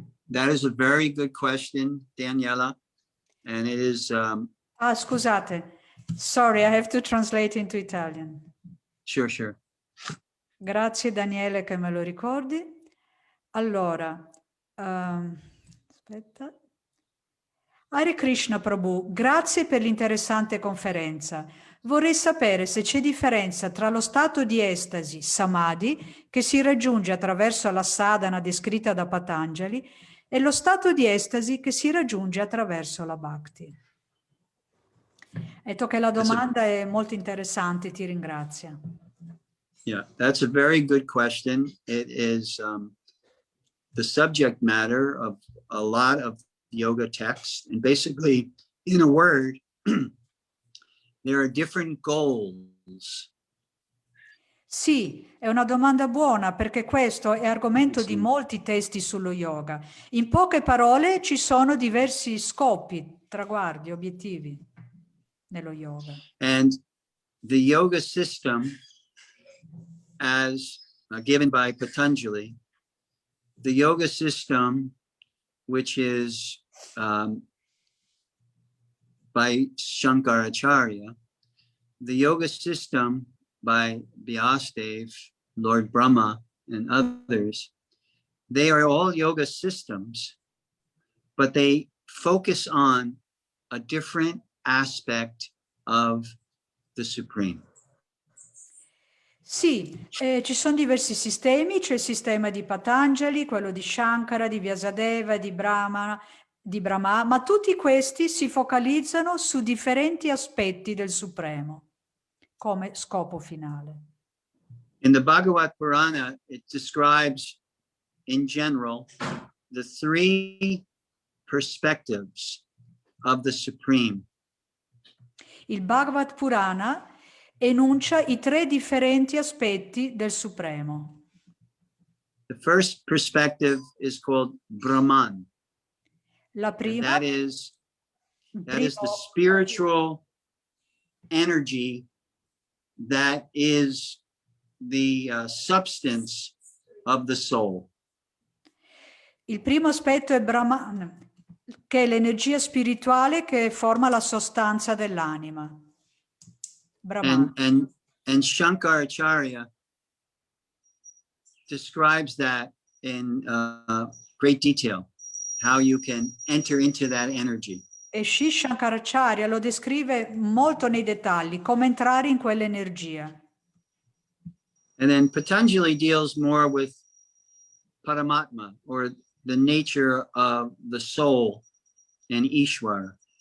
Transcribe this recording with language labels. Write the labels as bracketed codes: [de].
[en] That is a very good question, Daniela. And it is... [it] Scusate. [en] Sorry, I have to translate into Italian. Sure, sure. [it] Grazie Daniele che me lo ricordi. Allora, aspetta. Hare Krishna Prabhu, grazie per l'interessante conferenza. Vorrei sapere se c'è differenza tra lo stato di estasi, samadhi, che si raggiunge attraverso la sadhana descritta da Patanjali, e lo stato di estasi che si raggiunge attraverso la bhakti. Detto che la domanda è molto interessante, ti ringrazio. [en] Yeah, that's a very good question. It is the subject matter of a lot of yoga texts. And basically, in a word, there are different goals. [it] Sì, è una domanda buona perché questo è argomento di molti testi sullo yoga. In poche parole ci sono diversi scopi, traguardi, obiettivi nello yoga. [en] And the yoga system as given by Patanjali, the yoga system, which is by Shankaracharya, the yoga system by Vyasadeva, Lord Brahma, and others, they are all yoga systems, but they focus on a different aspect of the Supreme. [it] Sì, ci sono diversi sistemi, c'è il sistema di Patanjali, quello di Shankara, di Vyasadeva, di Brahma, ma tutti questi si focalizzano su differenti aspetti del Supremo come scopo finale. [en] In the Bhagavad Purana, it describes in general the 3 perspectives of the Supreme. [it] Il Bhagavad Purana enuncia i 3 differenti aspetti del Supremo. [en] The first perspective is called Brahman. [it] La prima, [en] That is the spiritual energy that is the substance of the soul. [it] Il primo aspetto è Brahman, che è l'energia spirituale che forma la sostanza dell'anima. [en] Brahman. And Shankaracharya describes that in great detail, how you can enter into that energy. E Sri Shankaracharya lo descrive molto nei dettagli, come entrare in quell'energia. And then Patanjali deals more with Paramatma, or the nature of the soul and Ishvara.